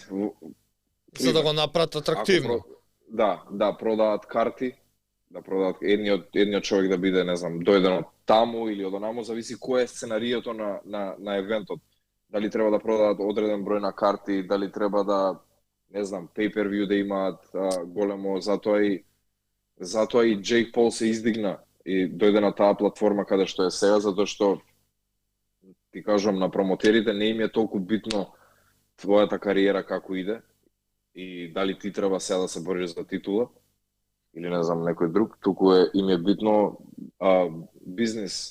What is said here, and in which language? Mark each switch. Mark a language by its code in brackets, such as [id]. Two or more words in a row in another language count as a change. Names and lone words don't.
[mk] за да го направат атрактивно. Да, продават карти, да продават едниот човек да биде, не знам, дојден од таму или од онаму, зависи кој е сценарието на евентот. Дали треба да продават одреден број на карти, дали треба да, не знам, pay-per-view да имаат големо, затоа и Джейк Пол се издигна и дојде на таа платформа каде што е сега, затоа што ти кажувам, на промотерите не им е толку битно твојата кариера како иде и дали ти треба сега да се бориш за титула или не знам некој друг, туку им е битно бизнес.